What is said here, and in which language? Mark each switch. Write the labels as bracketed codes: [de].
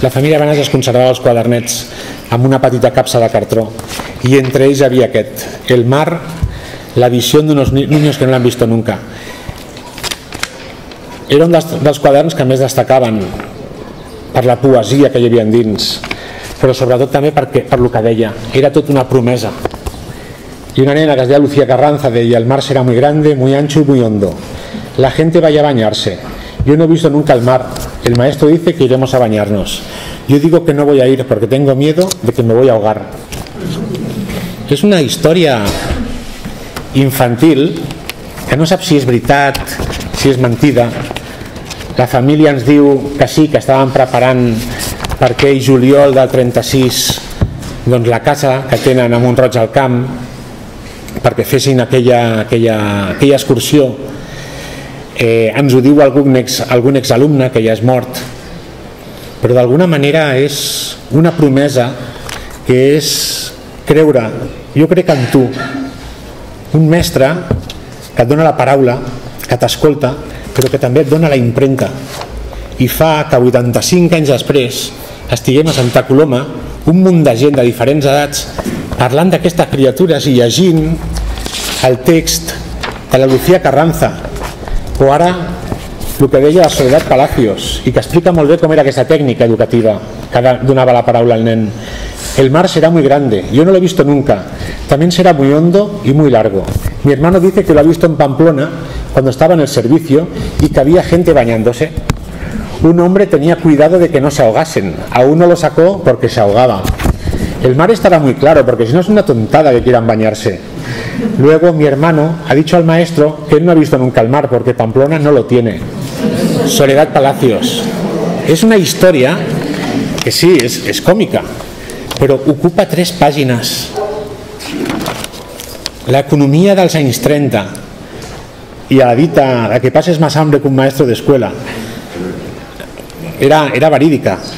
[ca] La família Benages conservava els quadernets amb una petita capsa de cartró, i entre ells havia aquest, el mar, [es] la visión de unos niños que no l'han visto nunca. [ca] Era un dels quaderns que més destacaven per la poesia que hi havia dins, però sobretot també per lo que deia. Era tot una promesa. Y una nena que es deia Lucía Carranza deia: [es] el mar será muy grande, muy ancho y muy hondo. La gente vaya a bañarse. Yo no he visto nunca el mar. El maestro dice que iremos a bañarnos. Yo digo que no voy a ir porque tengo miedo de que me voy a ahogar. [ca] És una història infantil que no sap si és veritat, si és mentida. La família ens diu que sí, que estaven preparant per aquell juliol del 36 la casa que tenen a Mont-roig al Camp, perquè fessin aquella excursió. Ens ho diu algun exalumne que ja és mort, però d'alguna manera és una promesa que és creure, jo crec en tu, un mestre que et dona la paraula, que t'escolta, però que també et dona la impremta, i fa que 85 anys després estiguem a Santa Coloma, un munt de gent de diferents edats, parlant d'aquestes criatures i llegint el text de la Lucía Carranza, o ara el que deia la Soledad Palacios, i que explica molt bé com era aquesta tècnica educativa que donava la paraula al nen. [es] El mar será muy grande, yo no lo he visto nunca, también será muy hondo y muy largo. Mi hermano dice que lo ha visto en Pamplona cuando estaba en el servicio y que había gente bañándose. un hombre tenía cuidado de que no se ahogasen. A uno lo sacó porque se ahogaba. El mar estará muy claro, porque si no es una tontada que quieran bañarse. Luego mi hermano ha dicho al maestro que él no ha visto nunca el mar, porque Pamplona no lo tiene. Soledad Palacios. [ca] És una història que sí, és còmica, però ocupa 3 pàgines. L'economia dels anys 30 i a la dita de que passes [es] más hambre que un maestro [ca] d'escuela era verídica.